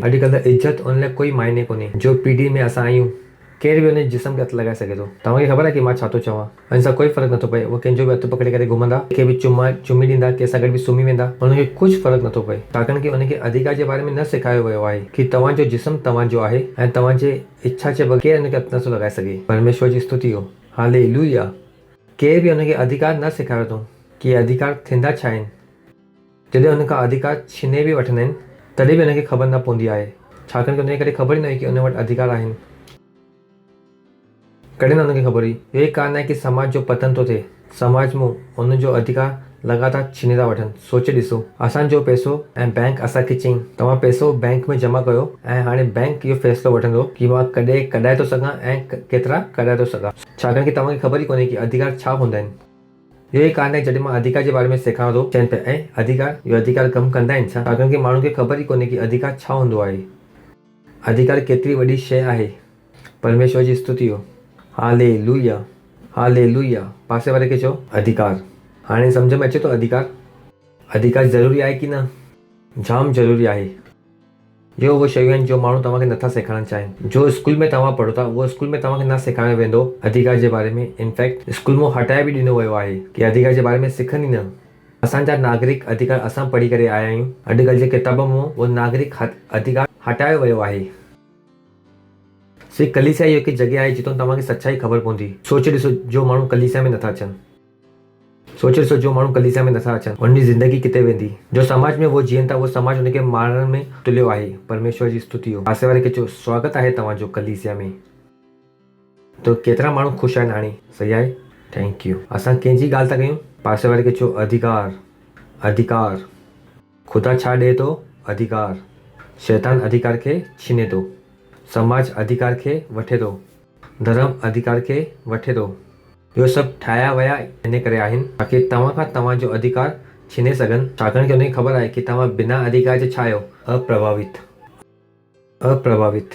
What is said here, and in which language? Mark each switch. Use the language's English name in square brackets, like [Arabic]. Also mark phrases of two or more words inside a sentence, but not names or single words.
[Sindhi] अॼुकल्ह इज़त उन लाइ कोई मायने कोन्हे। जो पीढ़ी में असां आहियूं, केरु बि उनजे जिस्म खे हथु लॻाए सघे थो। तव्हांखे ख़बर आहे कि मां छा थो चवां? हिन सां कोई फ़र्क़ु नथो पए। उहो कंहिंजो बि हथु पकड़े करे घुमंदा, कंहिंखे बि चुमी ॾींदा, कंहिंसां गॾु बि सुम्ही वेंदा, उनखे कुझु फ़र्क़ु नथो पए, छाकाणि कि उनखे अधिकार जे बारे में न सेखारियो वियो आहे कि तव्हांजो जिस्म तव्हांजो आहे ऐं तव्हांजे इच्छा जे बग़ैर उनखे हथु नथो लॻाए सघे। परमेश्वर जी स्तुति हो। हालेलुया। केर बि उनखे अधिकार न सेखारियो अथऊं कि अधिकार थींदा छा आहिनि। जॾहिं उनखां अधिकार छीने बि वठंदा आहिनि तॾहिं बि उनखे ख़बर न पवंदी आहे, छाकाणि कि उनखे कॾहिं ख़बर ई न हुई कि उन वटि अधिकार आहिनि। कॾहिं न उनखे ख़बर हुई। इहो ई कारण आहे कि समाज जो पतन थो थिए। समाज में उनजो अधिकार लगातार छीने था वठनि। सोचे ॾिसो, असांजो पैसो ऐं बैंक असांखे चईं तव्हां पैसो बैंक में जमा कयो, ऐं हाणे बैंक इहो फ़ैसिलो वठंदो कि मां कॾहिं कढाए थो सघां ऐं केतिरा कढाए थो सघां, छाकाणि कि तव्हांखे ख़बर ई कोन्हे कि अधिकार छा हूंदा आहिनि। इहो ई कारण आहे जॾहिं मां अधिकार जे बारे में सेखारियां थो, चवनि पिया अधिकार, इहो अधिकार कमु कंदा आहिनि छा? छाकाणि कि माण्हुनि खे ख़बर ई कोन्हे कि अधिकार छा हूंदो आहे। अधिकार केतिरी वॾी शइ आहे। परमेश्वर जी स्तुति हो। हालेलुया। हालेलुया। पासे वारे खे चओ अधिकार। हाणे सम्झ में अचे थो अधिकार ज़रूरी आहे कि न? जाम ज़रूरी आहे। जो उहे शयूं आहिनि जो माण्हू तव्हांखे नथा सेखारणु चाहिनि। जो स्कूल में तव्हां पढ़ो था उहो स्कूल में तव्हांखे न सेखारियो वेंदो अधिकार जे बारे में। इनफैक्ट स्कूल मां हटाए बि ॾिनो वियो आहे कि अधिकार जे बारे में सिखनि ई न। असांजा नागरिक अधिकार असां पढ़ी करे आया आहियूं। अॼुकल्ह जे किताब मां उहो नागरिक अधिकार हटायो वियो आहे। सिर्फ़ु कलीसिया इहो हिकु जॻह आहे जितां तव्हांखे सच्चाई ख़बर पवंदी। सोचे ॾिसो, जो माण्हू कलीसिया में नथा अचनि, सोचे ॾिसो जो माण्हू कलीसिया में नथा अचनि, उनजी ज़िंदगी किथे वेंदी। जो समाज में उहो जीअनि था उहो समाज उनखे मारण में तुलियो आहे। परमेश्वर जी स्तुति हो। पासे वारे खे चओ स्वागत आहे तव्हांजो कलीसिया में। तो केतिरा माण्हू ख़ुशि आहिनि हाणे? सही आहे, [English] thank you. [Sindhi] असां कंहिंजी ॻाल्हि था कयूं? पासे वारे खे चओ अधिकार। अधिकार। ख़ुदा छा ॾिए थो? अधिकार। शैतान अधिकार खे छीने थो। समाज अधिकार खे वठे थो, धर्म अधिकार खे वठे थो। इहो सभु ठाहिया विया इन करे आहिनि ताकी तव्हां खां तव्हांजो अधिकार छीने सघनि, छाकाणि की उनखे ख़बर आहे की तव्हां बिना अधिकार जे छा आहियो, अप्रभावित।